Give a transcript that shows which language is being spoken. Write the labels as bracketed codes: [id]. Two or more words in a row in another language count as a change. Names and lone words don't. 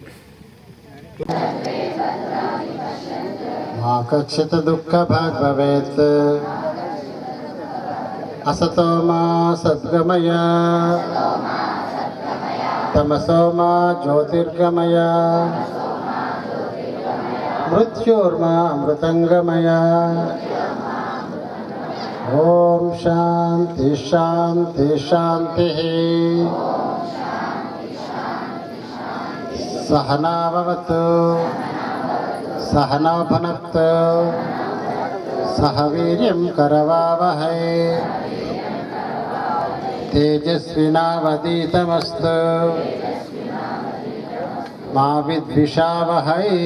[sa] मा कश्चित् दुःख भाग् भवेत् असतो मा सद्गमय तमसो मा ज्योतिर्गमय मृत्योर्मा अमृतंगमय. ओं शान्ति शान्ति शान्ति. सहना भवतु सहनौ भुनक्तु सह वीर्यं करवावहै तेजस्विनावधीतमस्तु मा विद्विषावहै.